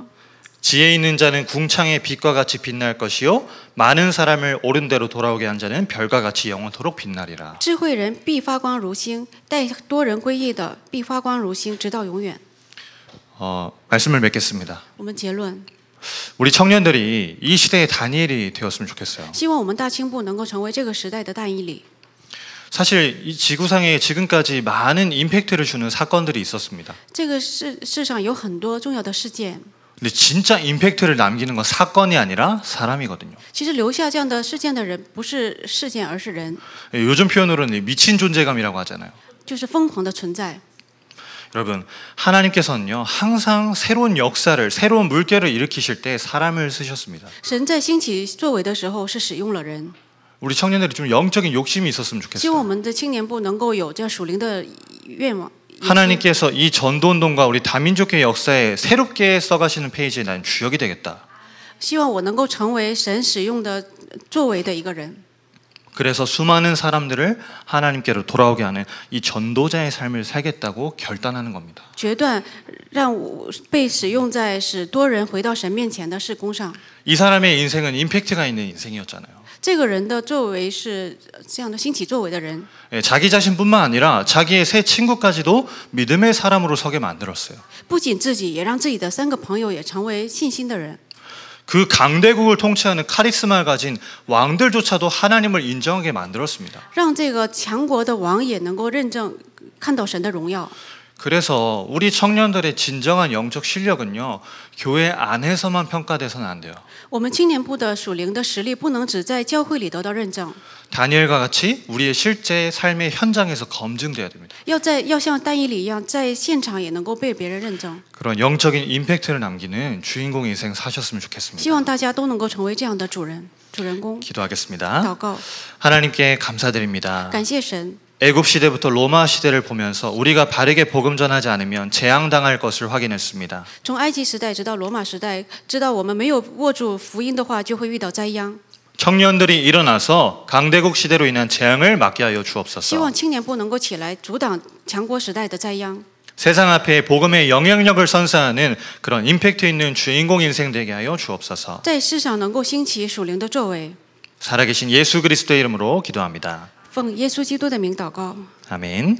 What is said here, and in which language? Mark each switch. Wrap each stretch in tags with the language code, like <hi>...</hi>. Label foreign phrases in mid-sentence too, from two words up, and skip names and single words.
<ko>지혜 있는 자는 궁창의 빛과 같이 빛날 것이요 많은 사람을 옳은 대로 돌아오게 한 자는 별과 같이 영원토록 빛나리라.</ko> <zh>智慧人必发光如星，带多人归义的必发光如星，直到永远。</zh> <ko>말씀을 맺겠습니다.</ko> <zh>我们结论，</zh> <ko>우리 청년들이 이 시대의 다니엘이 되었으면 좋겠어요.</ko> <zh>希望我们大青部能够成为这个时代的但以理。</zh> <ko>사실 이 지구상에 지금까지 많은 임팩트를 주는 사건들이 있었습니다.</ko> <zh>这个世上有很多重要的事件，</zh> <ko>근데 진짜 임팩트를 남기는 건 사건이 아니라 사람이거든요.</ko> <zh>其实留下这样的事件的人不是事件，而是人，</zh> <ko>요즘 표현으로는 미친 존재감이라고 하잖아요.</ko> <zh>就是疯狂的存在。</zh> <ko>여러분, 하나님께서는요 항상 새로운 역사를, 새로운 물결을 일으키실 때 사람을 쓰셨습니다.</ko> <zh>神在兴起作为的时候是使用了人。</zh> <ko>우리 청년들이 좀 영적인 욕심이 있었으면</ko> <zh>希望我</zh> <ko>좋겠어요.</ko> <zh>们的青年部能够有这样属灵的愿望。</zh> <ko>하나님께서 이 전도운동과 우리 다민족회 역사에 새롭게 써가시는 페이지에 난 주역이 되겠다.</ko> <zh>希望我能够成为神使用的作为的一个人。</zh> <ko>그래서 수많은 사람들을 하나님께로 돌아오게 하는 이 전도자의 삶을 살겠다고 결단하는 겁니다.</ko> <zh>决断让我被使用在使多人回到神面前的事工上。</zh> <ko>이 사람의 인생은 임팩트가 있는 인생이었잖아요.</ko> <zh>这个人的作为是这样的兴起作为的人，</zh> <ko>자기 자신뿐만 아니라 자기의 세 친구까지도 믿음의 사람으로 서게 만들었어요.</ko> <zh>不仅自己，也让自己的3个朋友也成为信心的人。</zh> <ko>그 강대국을 통치하는 카리스마를 가진 왕들조차도 하나님을 인정하게 만들었습니다.</ko> <zh>让这个强国的王也能够认证看到神的荣耀。</zh> <ko>그래서 우리 청년들의 진정한 영적 실력은요, 교회 안에서만 평가돼서는 안 돼요.</ko> <zh>我们青年部的属灵的实力不能只在教会里得到认证，</zh> <ko>다니엘과 같이 우리의 실제 삶의 현장에서 검증돼야 됩니다.</ko> <zh>要像但以理一样，在现场也能够被别人认证。</zh> <ko>그런 영적인 임팩트를 남기는 주인공 인생 사셨으면</ko> <zh>希</zh> <ko>좋겠습니다.</ko> <zh>望大家都能够成为这样的主人公。</zh> <ko>기도하겠습니다.</ko> <zh>祷告，</zh> <ko>하나님께 감사드립니다.</ko> <zh>感谢神。</zh> <ko>애굽 시대부터 로마 시대를 보면서 우리가 바르게 복음 전하지 않으면 재앙당할 것을 확인했습니다.</ko> <zh>从埃及时代直到罗马时代，知道我们没有握住福音的话，就会遇到灾殃。</zh> <ko>청년들이 일어나서 강대국 시대로 인한 재앙을 막게 하여</ko> <zh>希</zh> <ko>주옵소서.</ko> <zh>望青年部能够起来阻挡强国时代的灾殃，</zh> <ko>세상 앞에 복음의 영향력을 선사하는 그런 임팩트 있는 주인공 인생 되게 하여 주옵소서.</ko> <zh>在世上能够兴起属灵的作为。</zh> <ko>살아계신 예수 그리스도의 이름으로 기도합니다.</ko> <zh>奉耶稣基督的名祷告。</zh> <ko>아멘.</ko>